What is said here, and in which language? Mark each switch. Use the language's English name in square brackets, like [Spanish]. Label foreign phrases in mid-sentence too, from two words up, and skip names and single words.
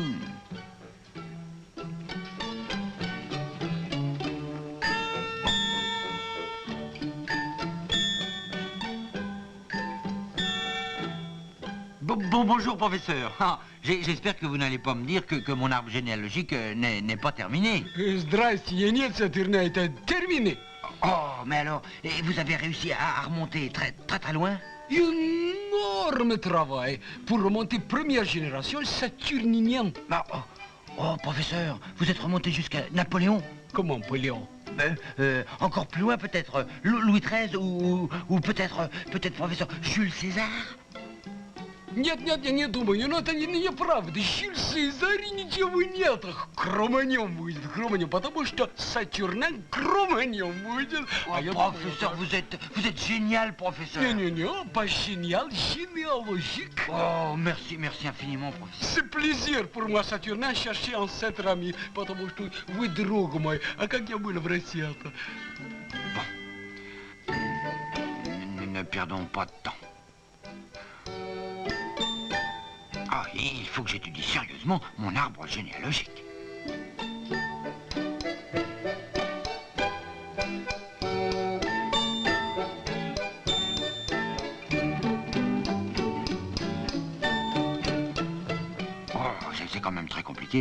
[French] Bonjour, professeur. Ah, j'espère que vous n'allez pas me dire que mon arbre généalogique n'est pas terminé. [Russian] Здрасте, нет, Saturnin, это terminé. [French] Oh, mais alors, et vous avez réussi à remonter très loin? Énorme travail pour remonter première génération saturninienne. Oh, professeur, vous êtes remonté jusqu'à Napoléon? Comment, Napoléon? Encore plus loin, peut-être Louis XIII ou peut-être professeur Jules César? [Russian] Нет, я не думаю, но это неправда. Jules César ничего нет. Кроманем будет, Кроманем, потому что Saturnin Кроманем будет. Professeur, vous êtes génial, professeur. [French] Не, pas génial, généalogique. Oh, merci infiniment, professeur. C'est plaisir pour moi, Saturnin, chercher ancêtre ami, [Russian] потому что вы друг мой. А как я был в России-то? [French] Bon. Ne perdons pas de temps. Ah, il faut que j'étudie sérieusement mon arbre généalogique. Oh, c'est quand même très compliqué.